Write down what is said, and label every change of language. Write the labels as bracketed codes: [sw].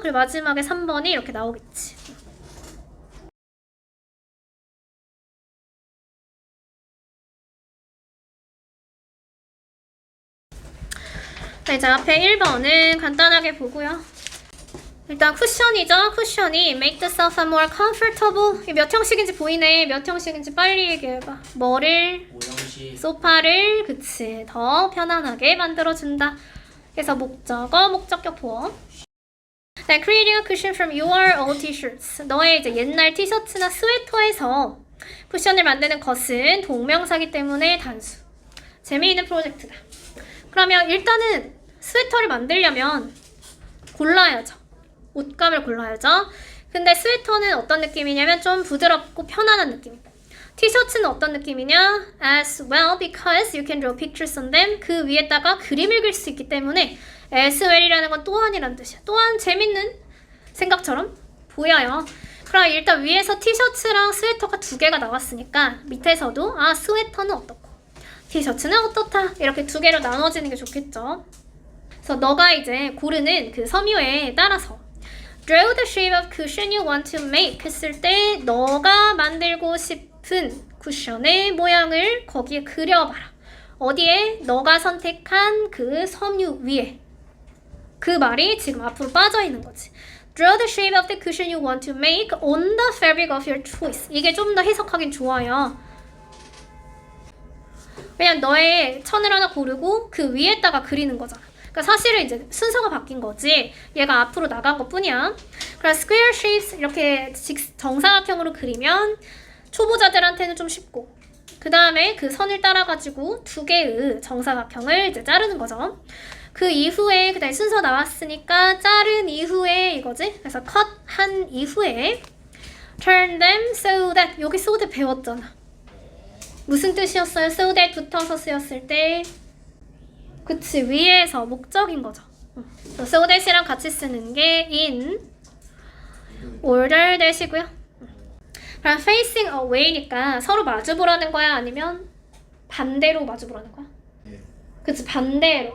[ko] 그리고 마지막에 3번이 이렇게 나오겠지. 자, 이제 앞에 1번은 간단하게 보고요. 일단 쿠션이죠. 쿠션이 [en] make the sofa more comfortable. [ko] 이게 몇 형식인지 보이네. 몇 형식인지 빨리 얘기해봐. 뭐를? 5형식. 소파를 그치 더 편안하게 만들어준다. 그래서 목적어, 목적격 보어. 네, [en] creating a cushion from your old t-shirts. [ko] 너의 이제 옛날 티셔츠나 스웨터에서 쿠션을 만드는 것은 동명사기 때문에 단수. 재미있는 프로젝트다. 그러면 일단은 스웨터를 만들려면 골라야죠. 옷감을 골라야죠. 근데 스웨터는 어떤 느낌이냐면 좀 부드럽고 편안한 느낌이고, 티셔츠는 어떤 느낌이냐? [en] As well because you can draw pictures on them. [ko] 그 위에다가 그림을 그릴 수 있기 때문에 [en] as well [ko] 이라는 건 또한이란 뜻이야. 또한 재밌는 생각처럼 보여요. 그럼 일단 위에서 티셔츠랑 스웨터가 두 개가 나왔으니까 밑에서도 스웨터는 어떻고 티셔츠는 어떻다 이렇게 두 개로 나눠지는 게 좋겠죠. 그래서 너가 이제 고르는 그 섬유에 따라서 [en] Draw the shape of cushion you want to make [ko] 했을 때 너가 만들고 싶은 쿠션의 모양을 거기에 그려봐라. 어디에? 너가 선택한 그 섬유 위에. 그 말이 지금 앞으로 빠져있는 거지. [en] Draw the shape of the cushion you want to make on the fabric of your choice. [ko] 이게 좀 더 해석하긴 좋아요. 왜냐면 너의 천을 하나 고르고 그 위에다가 그리는 거잖아. 그러니까 사실은 이제 순서가 바뀐 거지. 얘가 앞으로 나간 것 뿐이야. 그래서 [en] square shapes [ko] 이렇게 정사각형으로 그리면 초보자들한테는 좀 쉽고, 그 다음에 그 선을 따라가지고 두 개의 정사각형을 이제 자르는 거죠. 그 이후에 그다음에 순서 나왔으니까 자른 이후에 이거지. 그래서 cut 한 이후에 [en] turn them so that, [ko] 여기 so that 배웠잖아. 무슨 뜻이었어요? [en] so that [ko] 붙어서 쓰였을 때 그치, 위에서 목적인 거죠. [en] so that [ko] 이랑 같이 쓰는 게 [en] in order that [ko] 이고요. 그럼 [en] facing away [ko] 니까 서로 마주보라는 거야? 아니면 반대로 마주보라는 거야? 그치, 반대로.